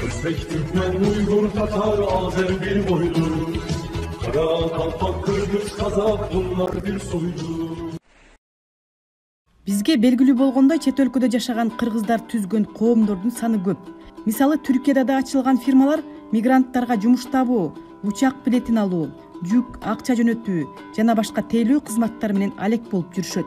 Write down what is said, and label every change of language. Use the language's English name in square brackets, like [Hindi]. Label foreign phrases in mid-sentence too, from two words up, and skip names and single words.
[Kyrgyz] Өзбек, Түркмөн, Уйгур, Татар, Азер бир бойду. Кара, Калпак, Кыргыз, Казак булар бир сойду. Бизге белгилүү болгондой, чет өлкөдө жашаган кыргыздар түзгөн коомдордун саны көп. Мисалы, Түркияда да ачылган фирмалар мигранттарга жумуш табуу, учак билетин алуу, жүк, акча жөнөтүү жана башка тейлөө кызматтары менен алек болуп жүрүшөт.